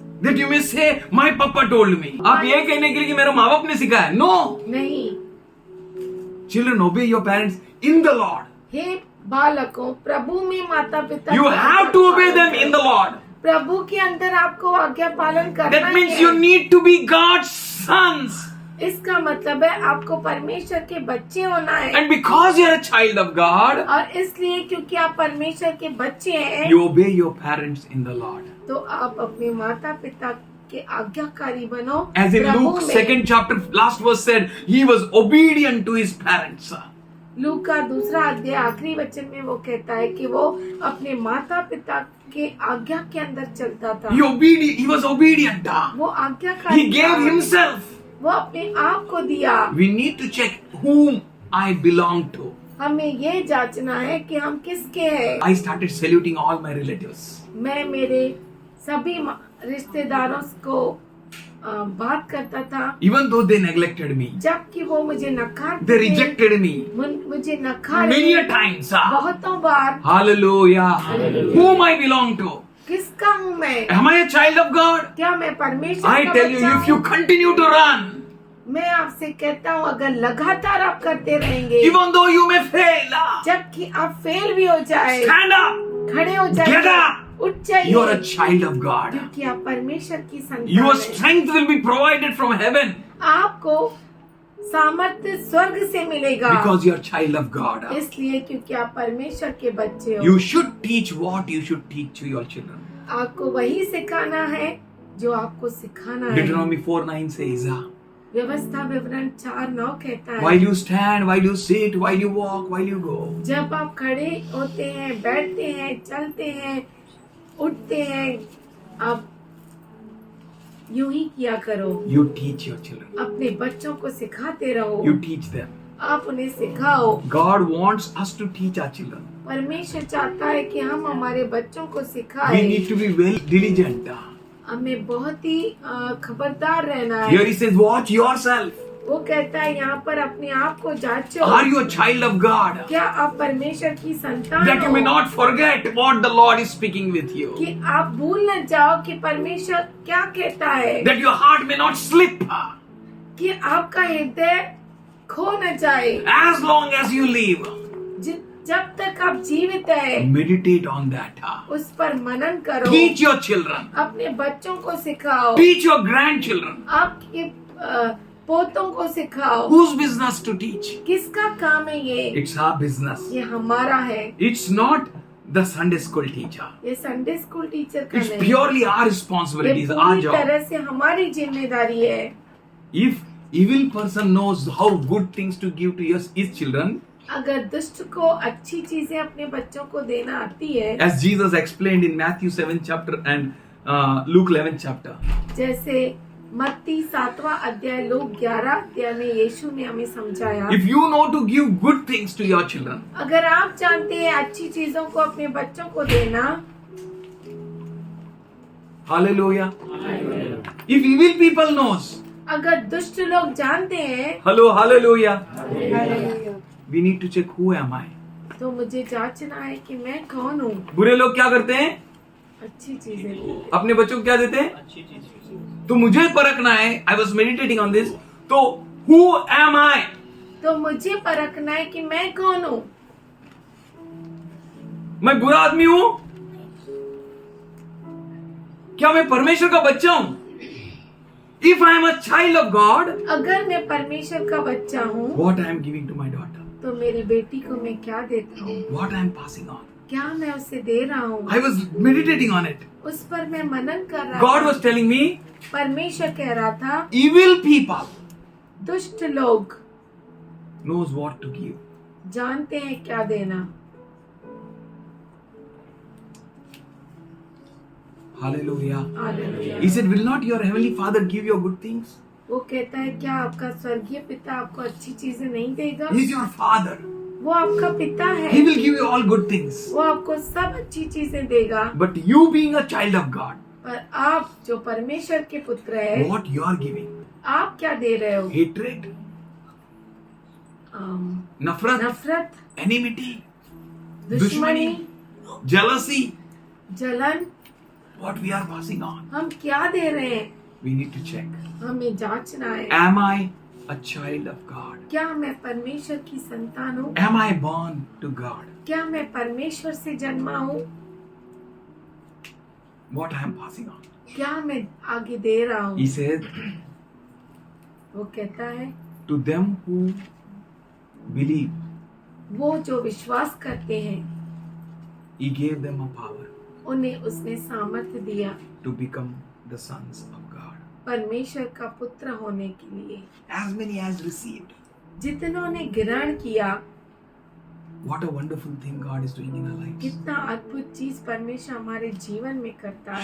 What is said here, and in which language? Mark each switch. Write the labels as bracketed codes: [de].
[en] that you may say, my papa told me. [hi] आप ये कहने के लिए कि मेरे माँ बाप ने सिखाया. [en] No. [hi] नहीं। [en] Children, obey your parents in the Lord. [hi] हे बालकों प्रभु में माता पिता [en] You [hi] के [en] have to obey them in the Lord. [hi] प्रभु के अंदर आपको आज्ञा पालन करना [en] That means [hi] है। [en] you need to be God's sons. [hi] इसका मतलब है आपको परमेश्वर के बच्चे होना है, [en] And because you are a child of God, [hi] और इसलिए क्योंकि आप परमेश्वर के बच्चे हैं [en] you obey your parents in the Lord. [hi] तो आप अपने माता पिता के आज्ञाकारी बनो। [en] As in [hi] प्रभु [en] Luke [hi] में। [en] 2nd chapter, last verse said, he was obedient to his parents. [hi] Look का 2 अध्याय आखिरी वचन में वो कहता है कि वो अपने माता पिता के आज्ञा के अंदर चलता था। [en] He was obedient. [hi] वो आज्ञाकारी [en] He gave [hi] था। [en] himself. [hi] वो अपने आप को दिया। [en] We need to check whom I belong to. [hi] हमें ये जांचना है कि हम किसके हैं। [en] I started saluting all my relatives. [hi] मैं मेरे सभी रिश्तेदारों को बात करता था, [en] Even though they neglected me, [hi] जबकि वो मुझे नकार [en] they rejected me [hi] मुझे नकार [en] many a times. [hi] बहुतों बार। [en] Hallelujah. Whom I belong to. [hi] किसका हूँ मैं? [en] Am I a child of God? [hi] क्या मैं परमेश्वर [en] I [hi] का [en] tell you, [hi] बच्चा [en] if you [hi] हूँ? [en] continue to run, [hi] मैं आपसे कहता हूँ अगर लगातार आप करते रहेंगे, [en] even though you may fail, [hi] जबकि आप फेल भी हो जाए, [en] stand up. [hi] खड़े हो [en] Get [hi] जाइए, [en] up. [hi] उठ जाइए, [en] You are a child of God. [hi] क्योंकि आप परमेश्वर की संतान [en] Your [hi] हैं। [en] strength will be provided from heaven [hi] आपको सामर्थ्य स्वर्ग से मिलेगा, [en] because you are a child of God. [hi] इसलिए क्योंकि आप परमेश्वर के बच्चे हो। [en] You should teach what you should teach to your children. [hi] आपको वही सिखाना है जो आपको सिखाना है। [en] Deuteronomy 4:9 says, [hi] व्यवस्था विवरण 4:9 कहता है, [en] while you stand, while you sit, while you walk, while you go, [hi] जब आप खड़े होते हैं, बैठते हैं, चलते हैं, उठते हैं, आप यूं ही किया करो। [en] you teach your children. [hi] अपने बच्चों को सिखाते रहो, [en] You teach them. [hi] आप उन्हें सिखाओ। [en] God wants us to teach our children. [hi] परमेश्वर चाहता है कि हम हमारे बच्चों को [en] We [hi] सिखाएं। [en] need to be well diligent. [hi] हमें बहुत ही खबरदार रहना [en] Here [hi] है। [en] he says, watch yourself. [hi] वो कहता है यहाँ पर अपने आप को जांचो, [en] Are you a child of God? [hi] क्या आप परमेश्वर की संतान [en] That you may [hi] हो, [en] not forget what the Lord is speaking with you. [hi] कि आप भूल न जाओ कि परमेश्वर क्या कहता है, [en] That your heart may not slip [hi] कि आपका हृदय खो न जाए। [en] as long as you live. [hi] जब तक आप जीवित है [en] Meditate on that. [hi] उस पर मनन करो। [en] Teach your children. [hi] अपने बच्चों को सिखाओ, [en] Teach your grandchildren. [hi] आपके पोतों को सिखाओ। [en] Whose business to teach? [hi] किसका काम है ये? [en] It's our business. [hi] ये हमारा है। [en] It's not the Sunday school teacher. [hi] ये संडे स्कूल टीचर का [en] It's [hi] नहीं, [en] purely our [hi] ये [en] responsibility, it's our [hi] पूरी [en] job. [hi] तरह से हमारी जिम्मेदारी है। [en] If evil person knows how good things to give to his children, [hi] अगर दुष्ट को अच्छी चीजें अपने बच्चों को देना आती है, [en] as Jesus explained in Matthew 7th chapter and Luke 11th chapter, [hi] जैसे मत्ती 7वां अध्याय, लोक 11 अध्याय में यीशु ने हमें समझाया, [en] if you know to give good things to your children, [hi] अगर आप जानते हैं अच्छी चीजों को अपने बच्चों को देना, [en] hallelujah. If evil people knows, [hi] अगर दुष्ट लोग जानते हैं, [en] hallelujah, we need to check who am I. [hi] तो मुझे जांचना है कि मैं कौन हूँ। बुरे लोग क्या करते हैं? अच्छी चीजें दें। अपने बच्चों को क्या देते हैं? तो मुझे परखना है, [en] I was meditating on this, [hi] तो [en] who am I? [hi] तो मुझे परखना है कि मैं कौन हूँ। मैं बुरा आदमी हूं? क्या मैं परमेश्वर का बच्चा हूं? [en] If I am a child of God, [hi] अगर मैं परमेश्वर का बच्चा हूँ [en] what I am giving to my daughter? [hi] तो मेरी बेटी को मैं क्या देता हूँ, [en] What I am passing on? [hi] क्या मैं उसे दे रहा हूँ। [en] I was meditating on it. [hi] उस पर मैं मनन कर रहा [en] God [hi] था। [en] was telling me, [hi] परमेश्वर कह रहा था [en] evil people [hi] दुष्ट लोग [en] knows what to give. [hi] जानते हैं क्या देना। [en] Hallelujah. [hi] Hallelujah. [en] He said, will not your heavenly Father give you good things? [hi] वो कहता है क्या आपका स्वर्गीय पिता आपको अच्छी चीजें नहीं देगा। [en] He is your Father. [hi] वो आपका पिता है, [en] He will give you all good things. [hi] वो आपको सब अच्छी चीजें देगा। [en] But you being a child of God, [hi] पर आप जो परमेश्वर के पुत्र है, [en] what you are giving? [hi] आप क्या दे रहे हो। [en] Hatred, nafrat, [hi] नफरत, [en] enmity, [hi] दुश्मनी, [en] jealousy. [hi] जलन, [en] What we are passing on? [hi] हम क्या दे रहे हैं, [en] We need to check. [hi] हमें जांचना है। [en] Am I a child of God? [hi] क्या मैं परमेश्वर की संतान हूँ, [en] Am I born to God? [hi] क्या मैं परमेश्वर से जन्मा हूँ, [en] What I am passing on? [hi] क्या मैं आगे दे रहा हूँ। [en] He said, [hi] वो कहता है [en] to them who believe, [hi] वो जो विश्वास करते हैं [en] He gave them a power [hi] उन्हें उसने सामर्थ्य दिया [en] to become the sons of God. [hi] परमेश्वर का पुत्र होने के लिए। [en] As many as received. [hi] जितनों ने ग्रहण किया, [en] What a wonderful thing God is doing in our lives. [hi] कितना अद्भुत चीज परमेश्वर हमारे जीवन में करता है।